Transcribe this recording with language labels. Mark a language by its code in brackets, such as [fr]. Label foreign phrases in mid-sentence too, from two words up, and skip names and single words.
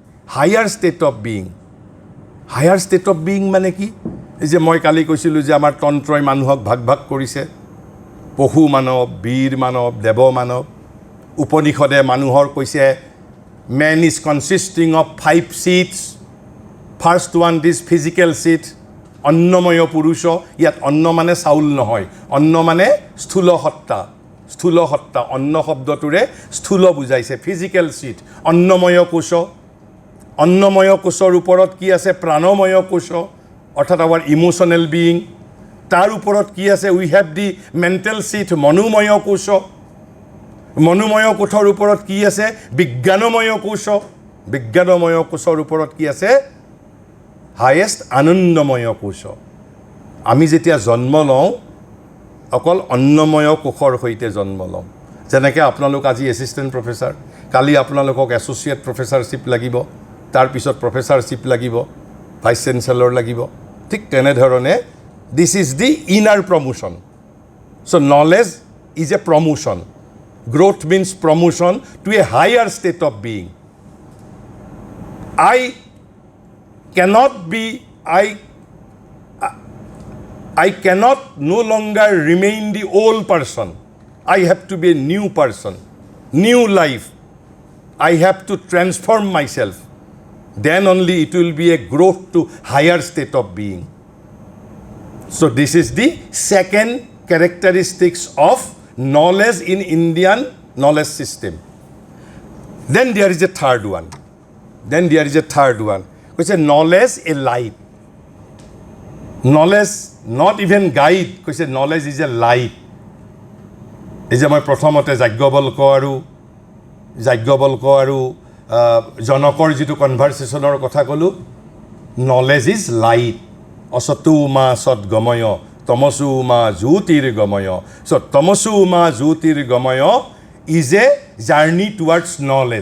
[as] মানে কি এই যে মই কালি কৈছিলো যে আমাৰ তন্ত্ৰই মানুহক ভাগ কৰিছে পহু মানৱ বীৰ মানৱ দেৱ মানৱ উপনিষদে মানুহৰ কৈছে [en] man is consisting of 5 seats first one this physical seat [as] অন্নময় পুৰুষ ইয়াত অন্ন মানে চাউল নহয় অন্ন মানে স্থূল সত্তা অন্ন শব্দটোৰে স্থূল বুজাইছে [en] physical seat [as] অন্নময় কোষৰ ওপৰত কি আছে প্ৰাণময় কোষ অৰ্থাৎ আমাৰ [en] emotional being [as] তাৰ ওপৰত কি আছে [en] we have the mental seat [as] মনোময় কোষৰ ওপৰত কি আছে বিজ্ঞানময় কোষৰ ওপৰত কি আছে হাইয়েষ্ট আনন্দময় কোষ আমি যেতিয়া জন্ম লওঁ অকল অন্নময় কোষৰ হৈতে জন্ম লওঁ যেনেকৈ আপোনালোক আজি [en] assistant professor [as] কালি আপোনালোকক [en] associate professorship [as] লাগিব তাৰ পিছত প্ৰফেসৰশিপ লাগিব [en] vice chancellor [as] লাগিব ঠিক তেনে ধৰণে [en] this is the inner promotion so knowledge is a promotion growth means promotion to a higher state of being I cannot be I cannot no longer remain the old person. I have to be a new person, new life. I have to transform myself. Then only it will be a growth to higher state of being. So this is the second characteristics of knowledge in Indian knowledge system. Then there is a third one. Which is knowledge a light. Knowledge not even guide, because knowledge is a light. [as] এই যে মই প্ৰথমতে যাজ্ঞবল্ক আৰু জনকৰ যিটো কনভাৰ্চেশ্যনৰ কথা ক'লোঁ, [en] knowledge is light. [sa] অসতু মা সৎগময় তমসু মা জ্যোতিৰ্গময়। [en] চ' [sa] তমসু মা জ্যোতিৰ্গময় [en] is a journey towards knowledge.